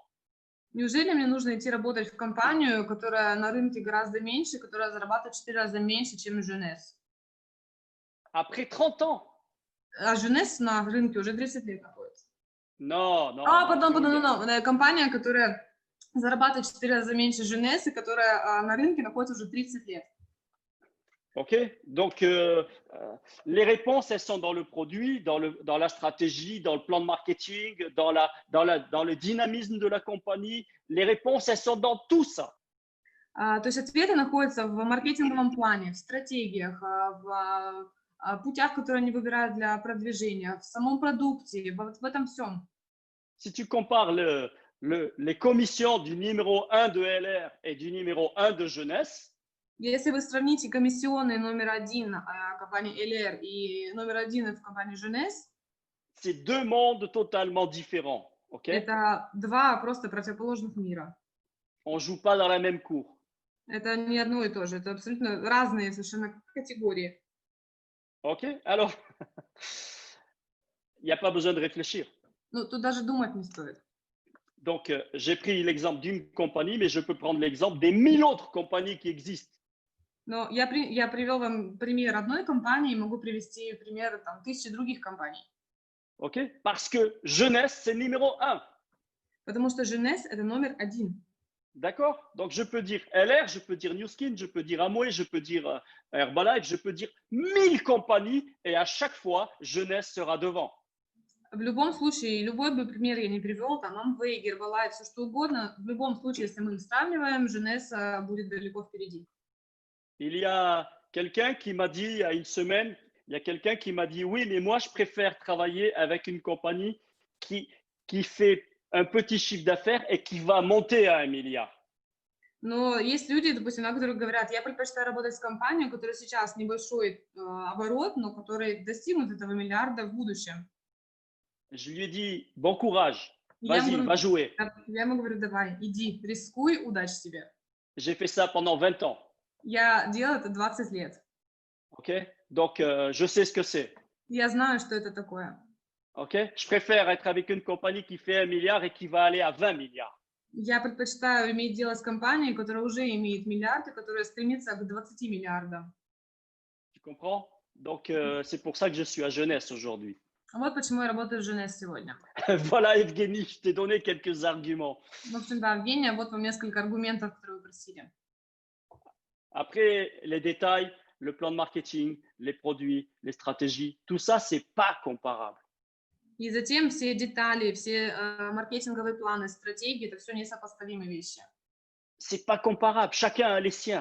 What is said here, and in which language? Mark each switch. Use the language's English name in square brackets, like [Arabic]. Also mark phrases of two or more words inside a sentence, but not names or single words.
[Russian] Неужели мне нужно идти работать в компанию, которая на рынке гораздо меньше, которая зарабатывает в 4 раза меньше, чем Jeunesse? [French] Après 30 ans? [Russian] А Jeunesse на рынке уже 30 лет находится. [French] Non. Pardon. [Russian] Компания, которая зарабатывает в 4 раза меньше Jeunesse, и которая на рынке находится уже 30 лет. [French] OK. Donc, les réponses, elles sont dans le produit, dans la stratégie, dans le plan de marketing, dans le dynamisme de la compagnie. Les réponses, elles sont dans tout ça. [Russian] То есть ответы находятся в маркетинговом плане, в стратегиях, в путях, которые они выбирают для продвижения, в самом продукте, в этом всем. [French] Si tu compares les commissions du numéro 1 de LR et du numéro 1 de Jeunesse, [Russian] Если вы сравните комиссионные номер один компании LR и номер один в компании Jeunesse, [French] c'est deux mondes totalement différents. Okay? [Russian] это два просто противоположных мира. [French] On ne joue pas dans la même cour. [Russian] Это не одно и то же, это абсолютно разные совершенно категории. [French] Ok? Alors, il n'y a pas besoin de réfléchir. [Russian] Ну, тут даже думать не стоит. [French] Donc, j'ai pris l'exemple d'une compagnie, mais je peux prendre l'exemple des 1000 autres compagnies qui existent. [Russian] Но я привел вам пример одной компании, могу привести пример там, 1000 других компаний. [French] Ok? Parce que Jeunesse, c'est numéro 1. [Russian] Потому что Jeunesse – это номер один. [French] D'accord? Donc, je peux dire LR, je peux dire New Skin, je peux dire Amway, je peux dire Herbalife, je peux dire 1000 compagnies et à chaque fois, Jeunesse sera devant. [Russian] В любом случае, любой бы пример я не привел, там Amway, Herbalife, все что угодно, в любом случае, если мы их сравниваем, Jeunesse будет далеко впереди. [French] Il y a quelqu'un qui m'a dit, il y a une semaine, il y a quelqu'un qui m'a dit, oui, mais moi, je préfère travailler avec une compagnie qui fait un petit chiffre d'affaires et qui va monter à 1 milliard. [Russian] Но есть люди, допустим, которые говорят, я предпочитаю работать с компанией, у которой сейчас небольшой оборот, но которые достигнут этого миллиарда в будущем. [French] Je lui ai dit, bon courage, vas-y, va jouer. [Russian] Я ему говорю, давай, иди, рискуй, удачи тебе. [French] J'ai fait ça pendant 20 ans. [Russian] Я делал это 20 лет. [French] Ok? Donc, je sais ce que c'est. [Russian] Я знаю, что это такое. [French] Ok? Je préfère être avec une compagnie qui fait 1 milliard et qui va aller à 20 milliards. [Russian] Я предпочитаю иметь дело с компанией, которая уже имеет миллиард и которая стремится к 20 миллиардам. [French] Tu comprends? Donc, c'est pour ça que je suis à Jeunesse aujourd'hui. [Russian] Вот почему я работаю в Jeunesse сегодня. [French] Voilà, Evgeny, je t'ai donné quelques arguments. [Russian] В общем, да, Евгения, вот вам несколько аргументов, которые вы просили. [French] Après, les détails, le plan de marketing, les produits, les stratégies, tout ça, c'est pas comparable. [Russian] И затем все детали, все маркетинговые планы, стратегии, это все несопоставимые вещи. [French] C'est pas comparable, chacun a les siens.